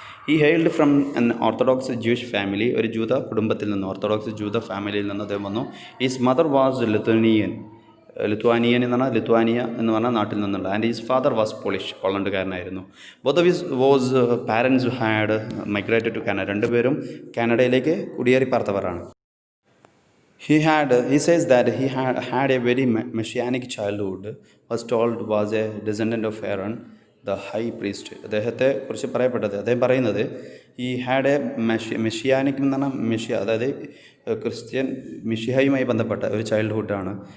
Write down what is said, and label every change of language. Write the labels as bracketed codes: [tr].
[en] he hailed from an orthodox Jewish family, [ml] ഒരു ജൂത കുടുംബത്തിൽ നിന്ന്, ഓർത്തഡോക്സ് ജൂത ഫാമിലിയിൽ നിന്ന് അദ്ദേഹം വന്നു. [en] his mother was Lithuanian [ml] എന്ന് പറഞ്ഞാൽ ലിത്വാനിയ എന്ന് പറഞ്ഞാൽ നാട്ടിൽ നിന്നുള്ള. [en] and his father was Polish, [ml] പോളണ്ടുകാരനായിരുന്നു. [en] both of his was parents had migrated to Canada, [ml] രണ്ടുപേരും കാനഡയിലേക്ക് കുടിയേറി പാർത്തവരാണ്. [en] He says that he had a very messianic childhood, was told was a descendant of Aaron the high priest. [ml] അദ്ദേഹത്തെ കുറിച്ച് പറയപ്പെട്ടത്, അദ്ദേഹം പറയുന്നത് [en] ഈ had a messianic [ml] എന്ന് പറഞ്ഞാൽ മെഷിയ, അതായത് ക്രിസ്ത്യൻ മിഷിഹയുമായി ബന്ധപ്പെട്ട ഒരു ചൈൽഡ്ഹുഡാണ്.